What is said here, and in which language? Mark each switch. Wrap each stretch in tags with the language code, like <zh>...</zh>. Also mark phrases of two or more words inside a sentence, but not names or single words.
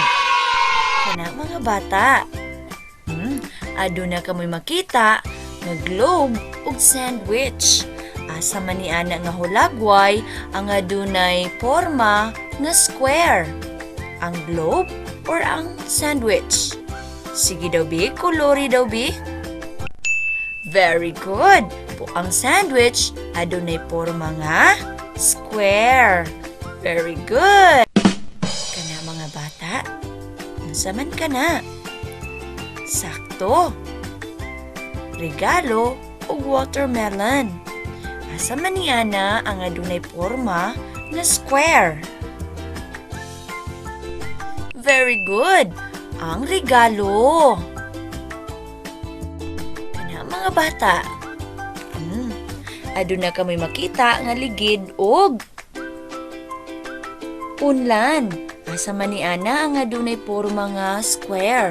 <ceb>Kana mga bata, aduna kamoy makita nga globe ug sandwich. Asa man ni ana nga hulagway ang adunay porma nga square. Ang globe or ang sandwich? Sige daw bi, kulori daw bi.</ceb> <en>Very good.</en> <ceb>Ang sandwich adunay porma nga square.</ceb> <en>Very good.</en> <ceb>Kana mga bata, unsa man kana? Sakto. Regalo ug watermelon. Asa man ni ana ang adunay porma nga square?</ceb> <en>Very good.</en> <ceb>Ang regalo. Kana mga bata. Aduna kamoy makita nga ligid og unlan. Asa man ni ana ang adunay porma nga square?</ceb>